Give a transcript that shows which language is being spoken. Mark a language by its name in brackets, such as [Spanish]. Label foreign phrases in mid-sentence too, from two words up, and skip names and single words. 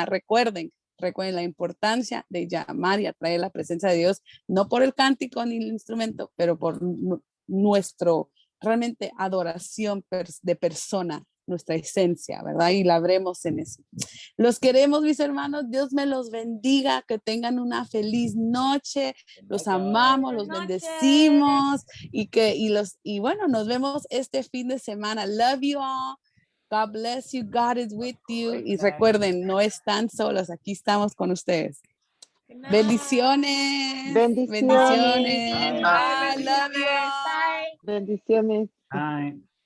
[Spanish] Recuerden la importancia de llamar y atraer la presencia de Dios, no por el cántico ni el instrumento, pero por nuestro realmente adoración de persona, nuestra esencia, ¿verdad? Y la veremos en eso. Los queremos, mis hermanos. Dios me los bendiga. Que tengan una feliz noche. Los amamos, los bendecimos y bueno, nos vemos este fin de semana. [English] Love you all. God bless you. God is with you. [Spanish] Y recuerden, no están solos. Aquí estamos con ustedes. Bendiciones. Bendiciones. Bendiciones. [English] Bye. Love you all. [Spanish] Bendiciones. Bye.